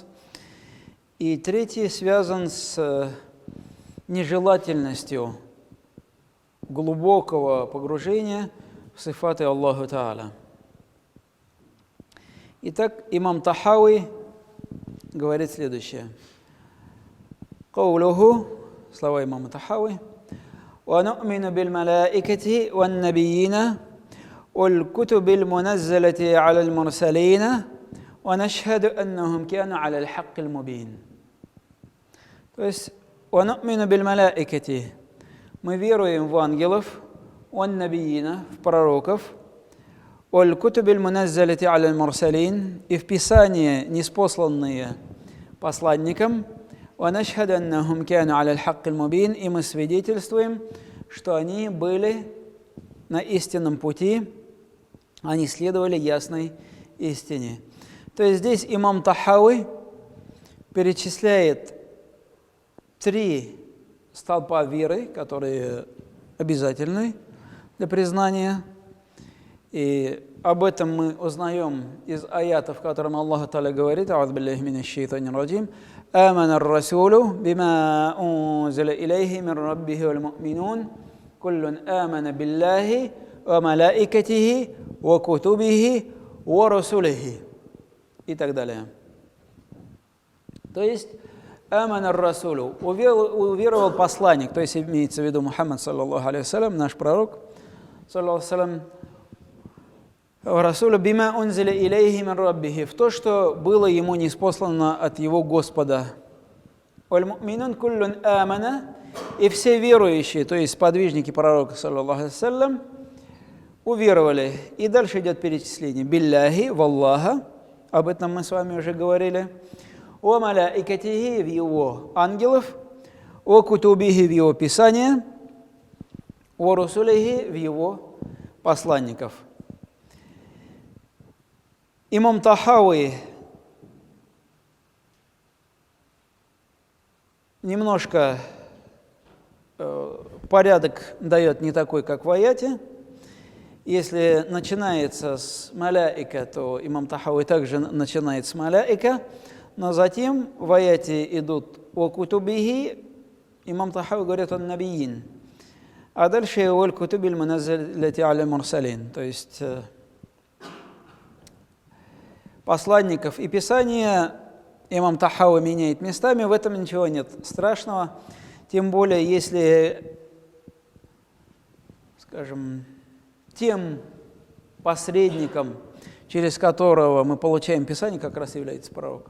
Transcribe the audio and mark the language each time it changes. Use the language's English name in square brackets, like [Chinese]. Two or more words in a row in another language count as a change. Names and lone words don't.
[Russian] И третий связан с нежелательностью глубокого погружения в сифаты [Arabic] الله تعالى. [Russian] Итак, имам Тахави говорит следующее. [Arabic] قوله, [Russian] слова имама Тахави: [Arabic] «ونؤمن بالملائكة والنبيين والكتب المنزلة على المرسلين ونشهد أنهم كانوا على الحق المبين». [Russian] То есть, [Arabic] «ونؤمن بالملائكة» – [Russian] мы веруем в ангелов, ван-набиина – в пророков, [Arabic] والكتب المنزلة على المرسلين – [Russian] и в Писание, ниспосланные посланникам, [Arabic] وَنَشْهَدُ أَنَّهُمْ كَانُوا عَلَى الْحَقِّ الْمُبِينِ, [Russian] и мы свидетельствуем, что они были на истинном пути, они следовали ясной истине. То есть здесь имам Тахави перечисляет 3 столпа веры, которые обязательны для признания. И об этом мы узнаем из аятов, в котором [Arabic] الله تعالى [Russian] говорит: [Arabic] «أعوذ بالله من الشيطان الرجيم. آمن الرسول بما أنزل إليه من ربه والمؤمنون كل آمن بالله وملائكته وكتبه ورسله» [Russian] и так далее. То есть [Arabic] آمن الرسول – [Russian] уверовал посланник, то есть имеется в виду Мухаммад, [Arabic] صلى الله عليه وسلم, [Russian] наш пророк, [Arabic] صلى الله عليه وسلم, الرسول بما أنزل إليه من ربه, [Russian] в то, что было ему ниспослано от его Господа. [Arabic] والمؤمنون كل آمن, [Russian] и все верующие, то есть сподвижники пророка, [Arabic] صلى الله عليه وسلم, [Russian] уверовали. И дальше идет перечисление. Билляхи, в Аллаха, об этом мы с вами уже говорили. [Arabic] وملائكته, [Russian] в его ангелов. [Arabic] وكتبه, [Russian] в его писания. [Arabic] ورسله, [Russian] в его посланников. Имам Тахави немножко порядок дает не такой, как в аяте. Если начинается с маляика, то имам Тахави также начинает с маляика, но затем в аяте идут о кутубихи, имам Тахави говорит о набиин, а дальше о [Arabic] الكتب المنزلة على المرسلين, [Russian] то есть посланников и Писания имам Тахави меняет местами, в этом ничего нет страшного, тем более, если, скажем, тем посредником, через которого мы получаем Писание, как раз является пророк.